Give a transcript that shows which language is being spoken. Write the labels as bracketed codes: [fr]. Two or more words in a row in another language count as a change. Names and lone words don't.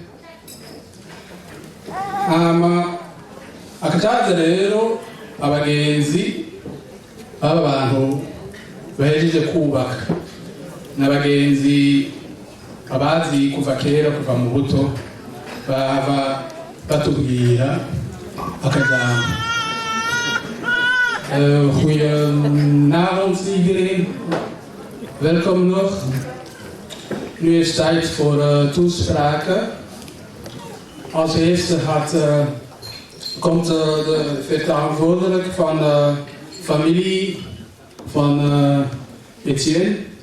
[rn] hama akaca haza rero abagenzi b'abantu bahejeje kubaka n'abagenzi abazi kuva kera kuva mu buto baba batubwira akajambo. [nl] Goedenavond iedereen, welkom nog. Nu is tijd voor toespraken. Als eerste komt de vertegenwoordiger van de familie van Etienne.